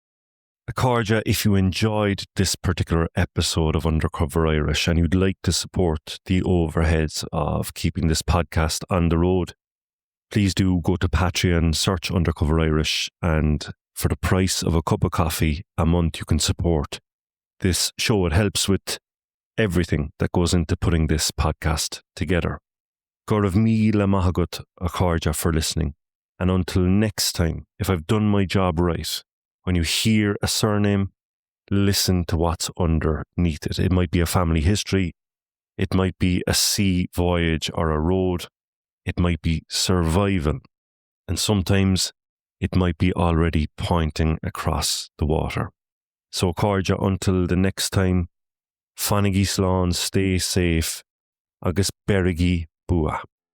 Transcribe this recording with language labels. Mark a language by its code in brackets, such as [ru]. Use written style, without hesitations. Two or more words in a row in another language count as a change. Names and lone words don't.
[en] Corja, if you enjoyed this particular episode of Undercover Irish and you'd like to support the overheads of keeping this podcast on the road, please do go to Patreon, search Undercover Irish, and for the price of a cup of coffee a month, you can support this show. It helps with everything that goes into putting this podcast together. [ga] Gorav míle maithagad a Corja [en] for listening. And until next time, if I've done my job right, when you hear a surname, listen to what's underneath it. It might be a family history. It might be a sea voyage or a road. It might be survival. and sometimes it might be already pointing across the water. So Corja, until the next time, [ga] Fanigi Slán, [en] stay safe, [ga] agus berigi bua.